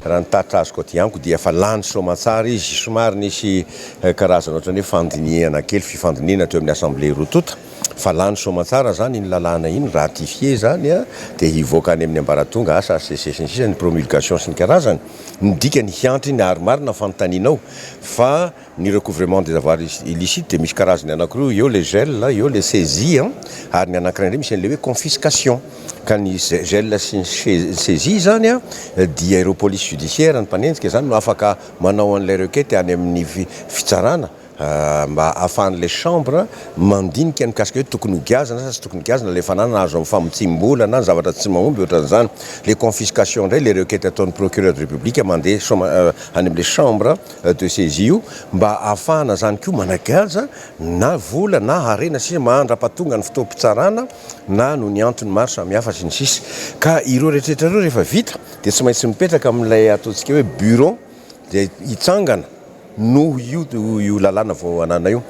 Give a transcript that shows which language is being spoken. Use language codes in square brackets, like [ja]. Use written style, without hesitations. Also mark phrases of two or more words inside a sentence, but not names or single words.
[mg] Raha ny tatra azoko aty amiko dia efa lany soma tsara izy somary nisy karazana ohatrany hoe fandiniana kely fifandiniana teo amin'ny assemblée rotota. Fa lany soma tsara zany ny lalàna iny ratifié zany dia hivoaka any amin'ny ambaratonga asa sisa ny promulgation sy ny karazany. Ny dikany hiantry ny ary marina fanontanianao fa ny [fr] recouvrement des avoirs illicites [mg] dia misy karazany anankiroa, eo [fr] les gels, [mg] eo [fr] les saisies [mg] ary ny anankiray indray misy an'ilay hoe confiscation. Ka ny gel sy ny saisie zany dia ireo [fr] police judiciaire [mg] ny mpanenjika zany no afaka manao an'ilay requête any amin'ny fitsarana mba ahafahan'ilay chambre mandinika ny mikasika hoe tokony hogiazana sa tsy tokony hogiazana ilay fanana azo amin'ny famotsim-bola na ny zavatra tsy mahomby ohatran'izany. [fr] Les confiscations [mg] indray [fr] les requêtes [mg] ataon'ny [fr] procureur de république [mg] mandeha any amin'ilay [fr] chambre de saisie [mg] io mba ahafahana zany koa managaza na vola na harena sisa mandra-pahatonga ny fotoam-pitsarana na no ny antony maro samihafa sy ny sisa. Ka ireo rehetrarehetra ireo rehefa vita dia tsy maintsy mipetraka amin'ilay ataontsika hoe bureau dia hitsangana no io lalàna vao anana io.